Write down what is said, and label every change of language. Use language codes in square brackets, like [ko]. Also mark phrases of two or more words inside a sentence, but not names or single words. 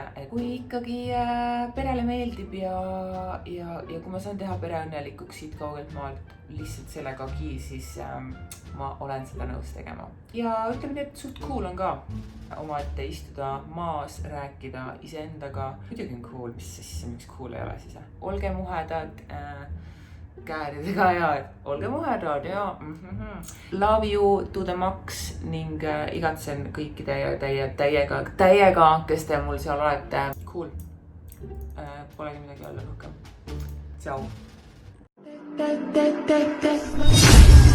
[et] Et kui ikkagi perele meeldib ja kui ma saan teha pere õnnelikuks siit kaugelt maalt lihtsalt sellegagi, siis ma olen seda nõus tegema. Ja ütleme nii, et suht cool on ka omaette istuda maas, rääkida iseendaga. Muidugi on cool, miks cool ei ole siis. Olge muhedad kääridega ja olge muhedad ja [en] love you to the max [et] ning igatsen kõikide täiega, kes te mul seal olete. Cool. Polegi midagi olla rohkem. Tšau.